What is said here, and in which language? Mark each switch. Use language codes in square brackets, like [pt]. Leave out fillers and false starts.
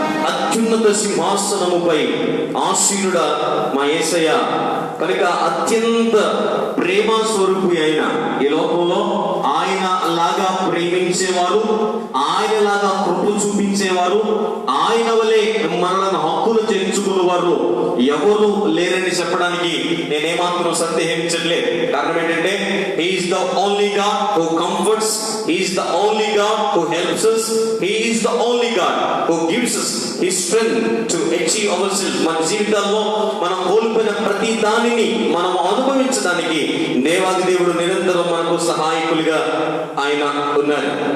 [te] అత్యున్నత సింహాసనముపై ఆసీనుడా మా యేసయ్య, కనుక అత్యంత ప్రేమ స్వరూపి అయిన ఈ లోకంలో ఆయన లాగా ప్రేమించేవారు, ఆయన లాగా కృప చూపించేవారు, ఆయన వలె మనలను హక్కులు చేర్చుకునేవారు ఎవరు లేరని చెప్పడానికి నేనేమాత్రం సందేహించట్లేదు. కారణం ఏంటంటే [en] he is the only God who comforts, he is the only God who helps us, he is the only God who gives us his strength to achieve ourselves. [te] మన జీవితాల్లో మనం కోల్పోయిన ప్రతి దానిని మనం అనుభవించడానికి దేవాది దేవుడు నిరంతరం మనకు సహాయకులుగా ఆయన ఉన్నారు.